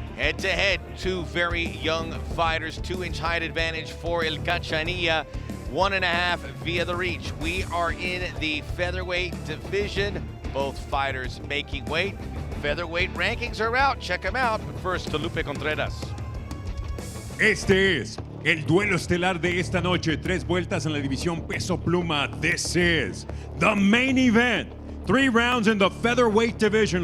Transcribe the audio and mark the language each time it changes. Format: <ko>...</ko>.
<en>Head-to-head, 2 very young fighters, 2-inch height advantage for El Cachanilla, 1.5 via the reach. We are in the featherweight division, both fighters making weight. Featherweight rankings are out, check them out. But first, to Lupe Contreras.</en> <es>Este es el duelo estelar de esta noche. 3 vueltas en la división peso pluma.</es> <en>This is the main event. 3 rounds in the featherweight division.</en>